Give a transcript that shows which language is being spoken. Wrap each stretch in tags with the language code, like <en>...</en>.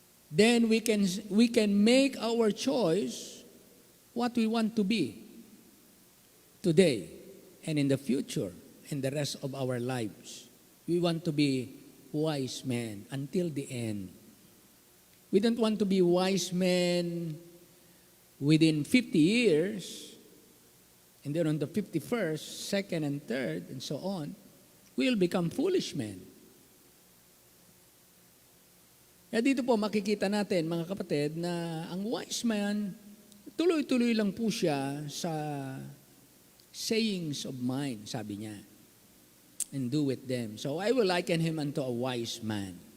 <en>Then we can make our choice what we want to be today and in the future and the rest of our lives. We want to be wise men until the end. We don't want to be wise men within 50 years, and then on the 51st, second and third, and so on, we'll become foolish men.</en> <tl>Kaya dito po makikita natin, mga kapatid, na ang wise man, tuloy-tuloy lang po siya sa</tl> <en>sayings of mine,</en> <tl>sabi niya,</tl> <en>and do with them. So I will liken him unto a wise man.</en>